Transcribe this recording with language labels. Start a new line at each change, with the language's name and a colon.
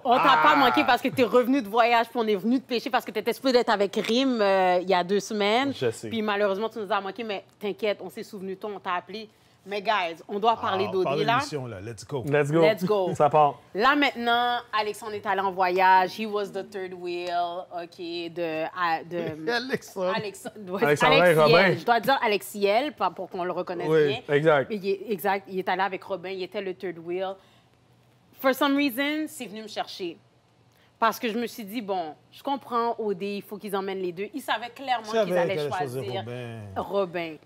French: On t'a pas manqué parce que tu es revenu de voyage, puis on est venu te pêcher parce que tu étais supposé d'être avec Rim il y a 2 semaines. Je sais. Puis malheureusement, tu nous as manqué, mais t'inquiète, on s'est souvenu de toi, on t'a appelé. Mais guys, on doit parler d'OD là.
English: Là. Let's go. Let's go. Let's go.
French: Ça part. Là maintenant, Alexandre est allé en voyage.
English: He was the third wheel, OK, de
French: Alexandre. Alexandre et Robin. Je dois dire Alexiel, pour qu'on le reconnaisse bien. Exact. Exact. Il est allé avec Robin, il était le
English: third wheel. For some reason,
French: c'est venu me chercher. Parce que je me suis dit, bon, je comprends OD, il faut qu'ils emmènent les deux. Ils savaient clairement qu'ils allaient choisir Robin.